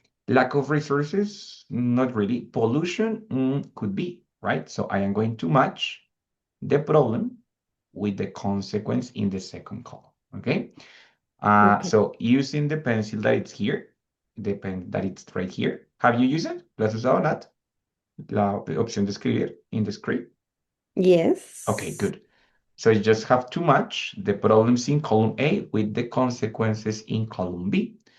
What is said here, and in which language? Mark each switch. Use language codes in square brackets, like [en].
[en] Lack of resources? Not really. Pollution? Could be, right? So I am going to match the problem with the consequence in the second column, okay? Okay. So using the pencil that it's here, the pen that it's right here, have you used it? [es] ¿Lo has usado, Nat? La opción de escribir [en] in the script. Okay, Yes. good. So you just have to match the problems in column A with the consequences in column B.